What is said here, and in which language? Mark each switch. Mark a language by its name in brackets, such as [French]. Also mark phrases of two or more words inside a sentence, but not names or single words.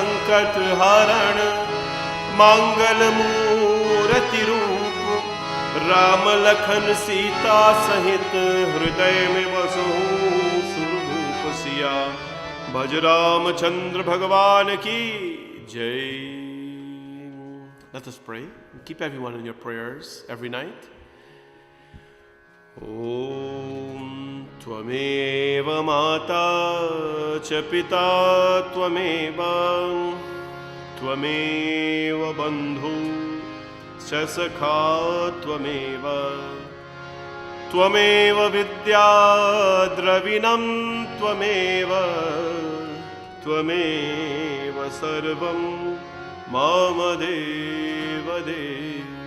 [Awadhi] संकट हरण मंगल मूर्ति रूप राम लखन सीता सहित हृदय में बसहु सुरभूप सिया भज रामचंद्र भगवान की जय. [English] Let us pray. Keep everyone in your prayers every night. [Sanskrit] ॐ त्वमेव माता च पिता त्वमेव त्वमेव बन्धु च सखा त्वमेव त्वमेव विद्या द्रविणं त्वमेव त्वमेव सर्वं मम देव देव.